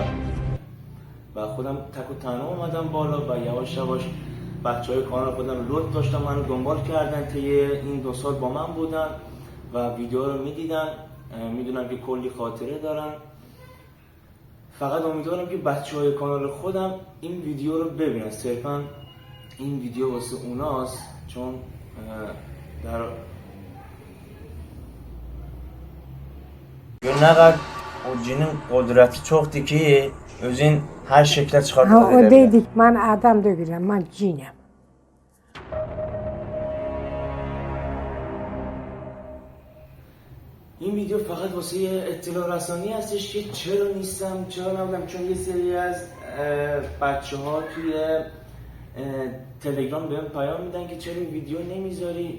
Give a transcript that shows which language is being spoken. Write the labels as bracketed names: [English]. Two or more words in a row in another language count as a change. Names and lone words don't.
[Persian] و خودم تک و تنها اومدم بالا و یواش یواش بچهای کانال خودم لطف داشتم منو دنبال کردن، طی این 2 سال با من بودن و ویدیو رو میدیدن، میدونم که کلی خاطره دارن. فقط امیدوارم که بچهای کانال خودم این ویدیو رو ببینن، صرفا این ویدیو واسه اوناست، چون در [Azerbaijani] naqad o cinin qudrəti çoxdur ki, özün hər şəklə çıxartdı Ha, o edə bilər. dedik, mən adam deyirəm, mən cinəm. [Persian] این ویدیو فقط واسه اطلاع رسانی هستش که چرا نیستم، چرا نبودم، چون یه سری از بچه ها توی تلگرام بهم پیام میدن که چرا ویدیو نمیذاری.